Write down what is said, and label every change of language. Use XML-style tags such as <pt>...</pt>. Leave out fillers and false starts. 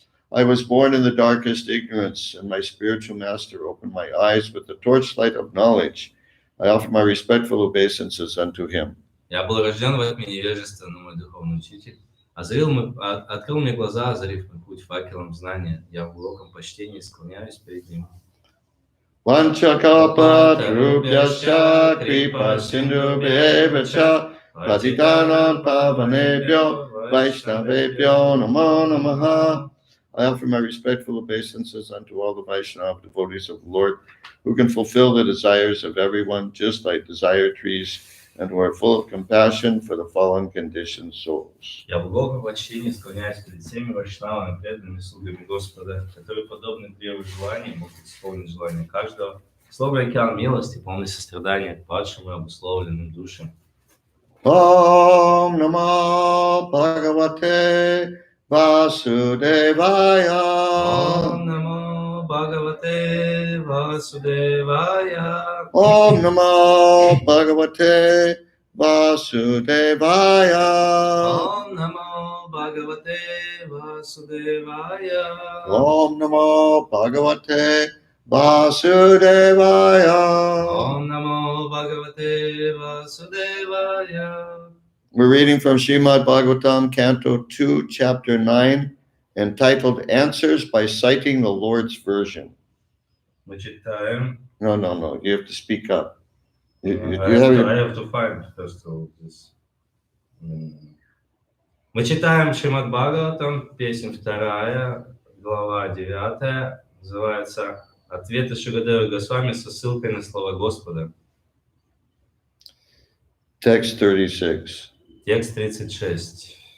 <en>I was born in the darkest ignorance, and my spiritual master opened my eyes with the torchlight of knowledge. I offer my respectful obeisances unto him.</en> <ru>Я был рожден во тьме невежества, но мой духовный учитель открыл мне глаза, озарив мой путь факелом знания. Я в глубоком почтении склоняюсь перед ним.</ru> <sa>Vanchakapatarubhyascha kripa sindhubhyevacha patitanam pavanebhyo vaishnavebhyo namo namaha.</sa> <en>I offer my respectful obeisances unto all the Vaishnava devotees of the Lord, who can fulfill the desires of everyone, just like desire trees, and who are full of compassion for the fallen conditioned souls.</en> <ru>Я в глубоком почтении склоняюсь перед всеми вайшнавами, преданными слугами Господа, которые подобны древу желаний, могут исполнить желание каждого. Слово океан милости, полный сострадания к падшим и обусловленным душам.</ru> <sa>Om Namo Bhagavate Vasudevaya. Om Namo Bhagavate Vasudevaya. Om Namo Bhagavate Vasudevaya. Om Namo Bhagavate Vasudevaya. Om Namo Bhagavate Vasudevaya. Om Namo Bhagavate Vasudevaya.</sa> <en>We're reading from Srimad Bhagavatam, Canto 2, Chapter 9, entitled Answers by Citing the Lord's Version.</en> <ru>Мы читаем.</ru> <en>No. You have to speak up. I have to find first of all this.</en> <ru>Мы читаем Шримад Бхагаватам, песня 2, глава 9, называется «Ответы Шукадева Госвами со ссылкой на слова Господа».</ru> <en>Text 36.</en> <ru>Текст 36.</ru>